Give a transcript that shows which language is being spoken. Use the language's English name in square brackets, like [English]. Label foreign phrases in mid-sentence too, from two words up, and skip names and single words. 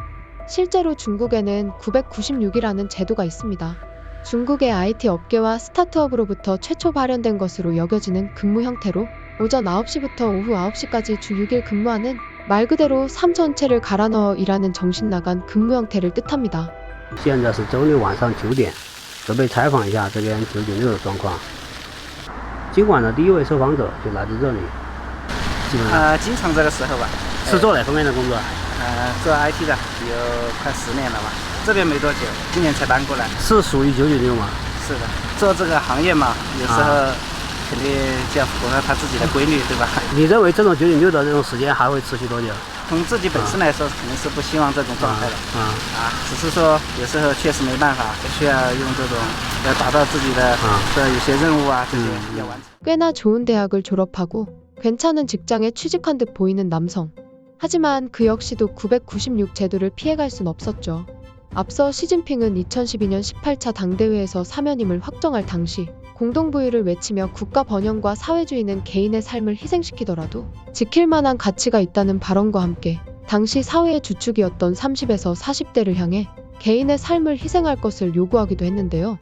[Korean] 실제로 중국에는 996이라는 제도가 있습니다. 중국의 IT 업계와 스타트업으로부터 최초 발현된 것으로 여겨지는 근무 형태로 오전 9시부터 오후 9시까지 주 6일 근무하는 말 그대로 삶 전체를 갈아 넣어 일하는 정신 나간 근무 형태를 뜻합니다. [Chinese] 现在是周六晚上9点，准备采访一下这边996的状况。今晚的第一位受访者就来自这里，基本上经常这个时候吧。是做哪方面的工作？做 IT 的，有快10年了吧。这边没多久，今年才搬过来。是属于996吗？是的，做这个行业嘛，有时候肯定就要符合他自己的规律，对吧？你认为这种996的这种时间还会持续多久？从自己本身来说，肯定是不希望这种状态的。只是说有时候确实没办法，需要用这种要达到自己的有些任务啊，这些要完成。 [Korean] 꽤나 좋은 대학을 졸업하고 괜찮은 직장에 취직한 듯 보이는 남성. 하지만 그 역시도 996 제도를 피해갈 순 없었죠. 앞서 시진핑은 2012년 18차 당대회에서 사면임을 확정할 당시 공동부유를 외치며 국가 번영과 사회주의는 개인의 삶을 희생시키더라도 지킬 만한 가치가 있다는 발언과 함께 당시 사회의 주축이었던 30에서 40대를 향해 개인의 삶을 희생할 것을 요구하기도 했는데요.